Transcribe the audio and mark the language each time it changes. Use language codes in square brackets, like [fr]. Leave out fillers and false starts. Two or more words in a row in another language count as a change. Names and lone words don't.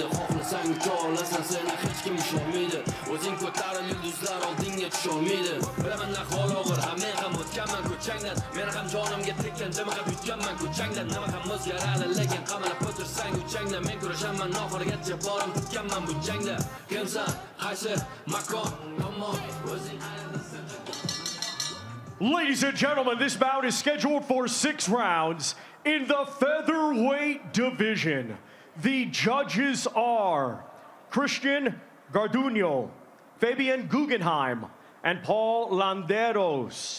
[uz] Xohlasang ucha olasan seni hech kim ishonmaydi O'zing ko'tarib yulduzlar oldingga tusholmaydi Bilaman ahvol og'ir men ham o'tganman ko'changdan Men ham jonimga tekkan dimiga yutganman ko'changdan Nima ham o'zgaradi lekin qamalib o'tirsang uchangda Men kurashaman oxirigacha borim tutganman bu jangda Kimsan qaysi makon ammo o'zing ayirdasan. [en] Ladies and gentlemen, this bout is scheduled for 6 rounds in the featherweight division. The judges are Christian Garduño, Fabian Guggenheim, and Paul Landeros.